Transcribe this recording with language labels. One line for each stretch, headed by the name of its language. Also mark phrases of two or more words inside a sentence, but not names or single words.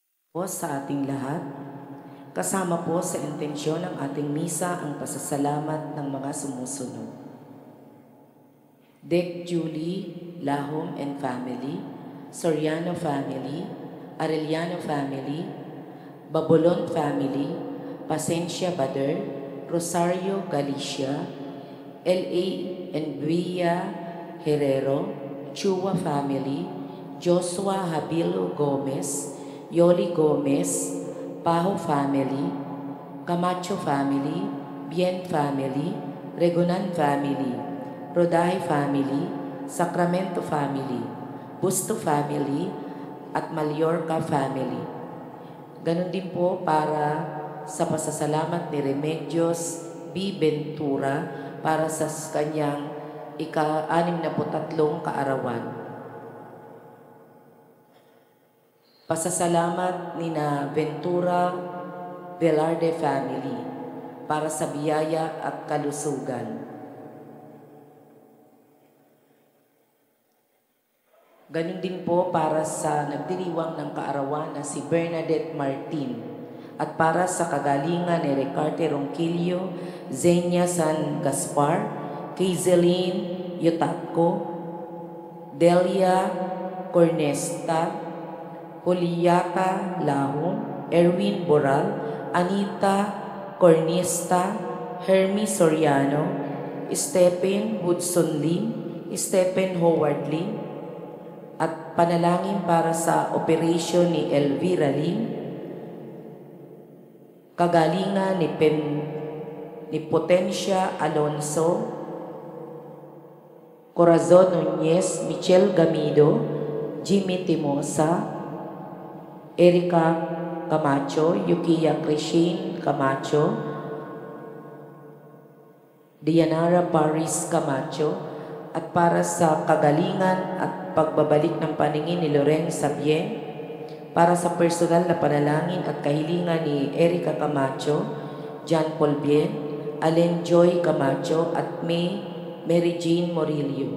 Filipino: Po sa ating lahat, kasama po sa intensyon ng ating misa ang pasasalamat ng mga sumusunod. Dec Julie Lahom
English: and family,
Filipino: Soriano family, Arellano family, Babulon family, Pasencia Bader, Rosario Galicia, L.A. and Villa Herrero, Chua family, Joshua Habilo Gomez, Yoli Gomez, Pajo family, Camacho family, Bien family, Regunan family, Rodaje family, Sacramento family, Busto family, at Mallorca family. Ganon din po para sa pasasalamat ni Remedios B. Ventura para sa kanyang ika-63 kaarawan. Pasasalamat ni na Ventura Velarde family para sa biyaya at kalusugan. Ganun din po para sa nagdiriwang ng kaarawan na si Bernadette Martin at para sa kagalingan ni Ricarte Ronquillo, Zenia San Gaspar, Kaizeline Yutatko, Delia Cornesta, Juliata Lahom, Erwin Boral, Anita Cornista, Hermie Soriano, Stephen Hudson Lim, Stephen Howard Lim, at panalangin para sa operasyon ni Elvira Lim, kagalingan ni Potencia Alonso, Corazon Nunez, Michelle Gamido, Jimmy Timosa, Erika Camacho, Yukiya Crishin Camacho, Dianara Paris Camacho, at para sa kagalingan at pagbabalik ng paningin ni Loren Sabien, para sa personal na panalangin at kahilingan ni Erika Camacho, John Paul Bien, Allen Joy Camacho, at Mary Jean Morillo.